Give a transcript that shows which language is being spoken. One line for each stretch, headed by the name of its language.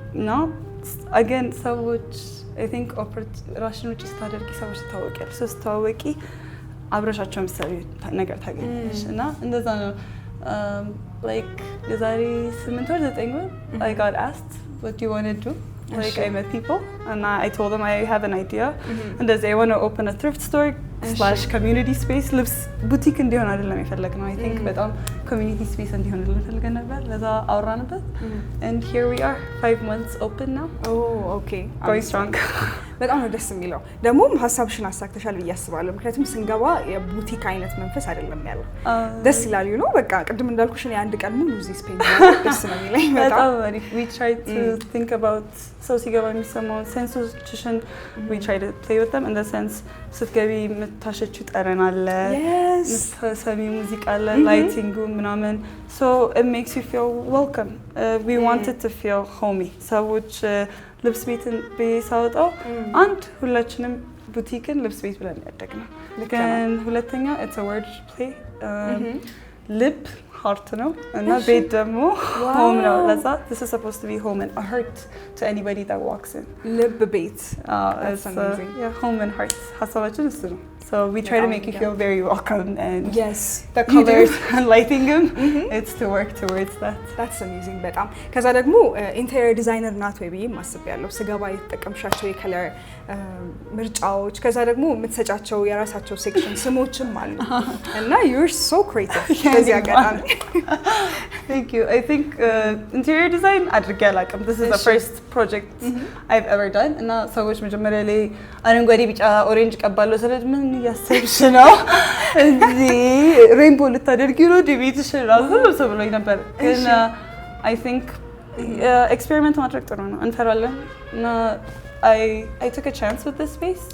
English: now again
Amharic: ሰዎች
English: I think
Amharic: ራስሽን ውጪ ስታደርጊ ሰዎች ታወቂያለሽ። ስታወቂ አብረሻቸው ምሳሌ ነገር ታገኛለሽ እና እንደዛ ነው። like የዛሬ 8 ወር 9 ወር
English: I got asked what do you want to do? Like I met people and I told them I have an idea and I want to open a thrift store / community space.
Amharic: ልብስ ቡቲክ እንዲሆን አይደለም የፈለግነው።
English: I think
Amharic: በጣም community space እንዲሆን ፈልገን ነበር። ለዛ አወራንበት
English: and here we are 5 months open now. okay going strong.
Amharic: በጣም ነው ደስ የሚለው። ደግሞ ሀሳብሽን አሳክተሻል ብዬ አስባለሁ። ምክንያቱም ስንገባ የቡቲክ አይነት መንፈስ አይደለም ያለው። ደስ ይላል ነው በቃ ቅድም እንዳልኩሽ ነው አንድ ቀን ሙሉ እዚህ ስፔን ደስ ነው የሚለኝ በጣም።
English: we try to think about
Amharic: ሰው ሲገባ የሚሰማው ሴንሶችን
English: we try to play with them in the sense
Amharic: ስትገቢ የምታሸችው ጠረን አለ፣ ሰሚ ሙዚቃ አለ፣ ላይቲንጉ ምናምን
English: so it makes you feel welcome. We wanted to feel homey.
Amharic: ሰዎች ልብስ ቤትን በሳውጣው አንድ ሁላችንም ቡቲክን ልብስ ቤት ብለን ያደግነው። ግን ሁለተኛ
English: it's a word play. ልብ heart
Amharic: ነው እና ቤት ደግሞ
English: home
Amharic: ነው። ለዛ
English: this is supposed to be home and a heart to anybody that walks in.
Amharic: ልብ ቤት
English: it's yeah, home and heart
Amharic: ሀሳባችን እሱ ነው።
English: So we try to make you feel very welcome and yes the colors and lighting them it's to work towards that. That's amazing
Amharic: በጣም። ከዛ ደግሞ ኢንቴሪየር ዲዛይነር ናት ወይ ብዬ ማስበያለሁ። ስገባ የተጠቀምሻቸው የከለር ምርጫዎች ከዛ ደግሞ የምትሰጫቸው የራሳቸው ሴክሽን ስሞችም አሉ እና
English: you're so creative
Amharic: በዚህ አጋጣሚ።
English: Thank you. I think interior design
Amharic: አድርጌ አላውቅም.
English: This is the first project I've ever done
Amharic: እና ሰዎች መጀመሪያ ላይ አረንጓዴ ቢጫ ኦሬንጅ ቀባለሁ ስለዚህ ምን ያሰብሽ ነው እንዴ ሬንቦ ልታደርጊ ነው ዲቤትሽ ራሱ ሰው ብሎኝ ነበር። ግን I think experiment ማድረግ ጥሩ ነው። እንፈራለን እና
English: I took a chance with this space.